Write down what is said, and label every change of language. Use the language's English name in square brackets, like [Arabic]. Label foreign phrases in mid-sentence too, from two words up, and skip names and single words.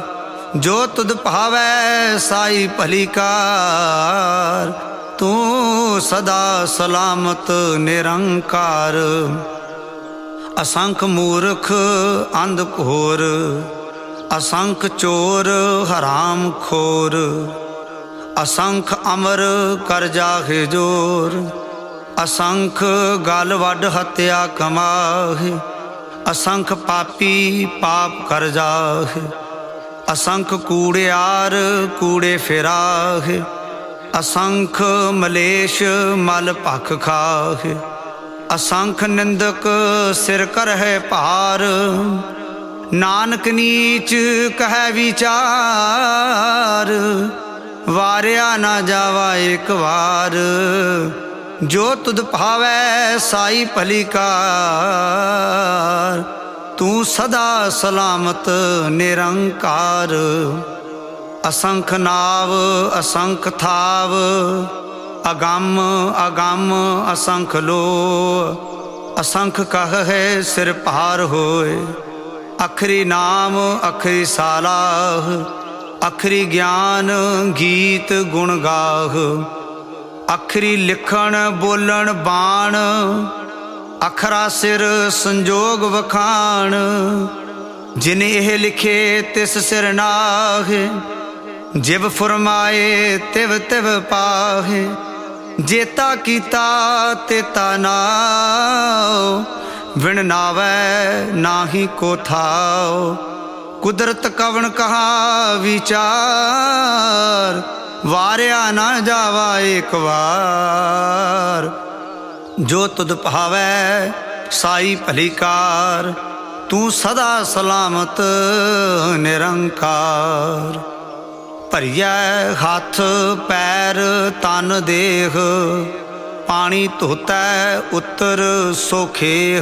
[Punjabi] ਜੋ ਤੁਧ ਭਾਵੈ ਸਾਈ ਭਲੀਕਾਰ, ਤੂ ਸਦਾ ਸਲਾਮਤ ਨਿਰੰਕਾਰ। ਅਸੰਖ ਮੂਰਖ ਅੰਧ ਘੋਰ, ਅਸੰਖ ਚੋਰ ਹਰਾਮ ਖੋਰ। ਅਸੰਖ ਅਮਰ ਕਰ ਜਾਹੇ ਜੋਰ, ਅਸੰਖ ਗਲ ਵਡ ਹਤਿਆ ਕਮਾਹੇ। ਅਸੰਖ ਪਾਪੀ ਪਾਪ ਕਰ ਜਾਹੇ, ਅਸੰਖ ਕੂੜਿਆਰ ਕੂੜੇ ਫਿਰਾਹੇ। ਅਸੰਖ ਮਲੇਸ਼ ਮਲ ਭਖ ਖਾਹੇ, ਅਸੰਖ ਨਿੰਦਕ ਸਿਰ ਕਰ ਹੈ ਭਾਰ। ਨਾਨਕ ਨੀਚ ਕਹ ਵਿਚਾਰ, ਵਾਰਿਆ ਨਾ ਜਾਵਾ ਏਕ ਬਾਰ। ਜੋ ਤੁਧ ਭਾਵੈ ਸਾਈ ਭਲੀਕਾਰ, ਤੂ ਸਦਾ ਸਲਾਮਤ ਨਿਰੰਕਾਰ। ਅਸੰਖ ਨਾਵ ਅਸੰਖ ਥਾਵ, ਅਗੰਮ ਅਗੰਮ ਅਸੰਖ ਲੋ। ਅਸੰਖ ਕਹ ਹੈ ਸਿਰ ਪਾਰ ਹੋਏ, ਅਖਰੀ ਨਾਮ ਅਖਰੀ ਸਾਲਾਹ। ਅਖਰੀ ਗਿਆਨ ਗੀਤ ਗੁਣ ਗਾਹ, ਅਖਰੀ ਲਿਖਣ ਬੋਲਣ ਬਾਣ। ਅਖਰਾ ਸਿਰ ਸੰਜੋਗ ਵਖਾਣ, ਜਿਨ ਏਹ ਲਿਖੇ ਤਿਸ ਸਿਰ ਨਾਹੇ। ਜਿਵ ਫੁਰਮਾਏ ਤਿਵ ਤਿਵ ਪਾਹੇ, ਜੇਤਾ ਕੀਤਾ ਤੇਤਾ ਨਾਓ। ਵਿਣ ਨਾਵੈ ਨਾਹੀ ਕੋ ਥਾਓ, ਕੁਦਰਤ ਕਵਣ ਕਹਾ ਵਿਚਾਰ। ਵਾਰਿਆ ਨਾ ਜਾਵਾ ਏਕ ਬਾਰ। ਜੋ ਤੁਧ ਭਾਵੈ ਸਾਈ ਭਲੀਕਾਰ, ਤੂ ਸਦਾ ਸਲਾਮਤ ਨਿਰੰਕਾਰ। ਭਰਿਆ ਹਾਥ ਪੈਰ ਤਨ ਦੇਹ, ਪਾਣੀ ਧੋਤਾ ਉਤਰ ਸੋਖੇਹ।